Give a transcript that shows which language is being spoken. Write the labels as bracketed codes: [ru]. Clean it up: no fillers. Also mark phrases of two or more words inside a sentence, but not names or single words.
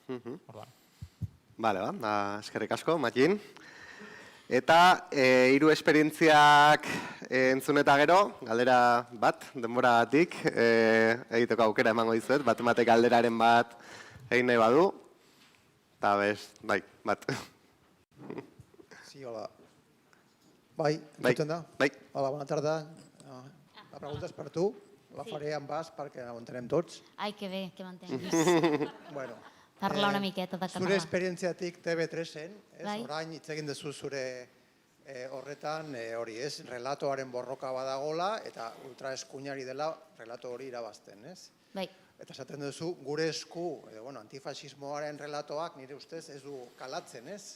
[eu] Bale, eskerrik asko, Matxin. Eta hiru esperientziak entzun eta gero, galdera bat, denboragatik, egiteko aukera emango dizuet, batek galderaren bat egin nahi badu, eta bat. [ca] Sí, hola. ¿Entenc? Hola, bona tarda. La pregunta és per tu. La faré en basc perquè ho entenem tots. Ai, que bé, que m'entenguis. Bueno. Parla una miqueta de català. [eu] Zure esperientziatik TV3-en, orain hitz egin duzu zure horretan, hori ez, relatoaren borroka badagola eta ultraeskuinari dela relato hori irabazten, ez? Bai. Eta esaten duzu, gure esku, antifasismoaren relatoak nire ustez ez du kalatzen, ez?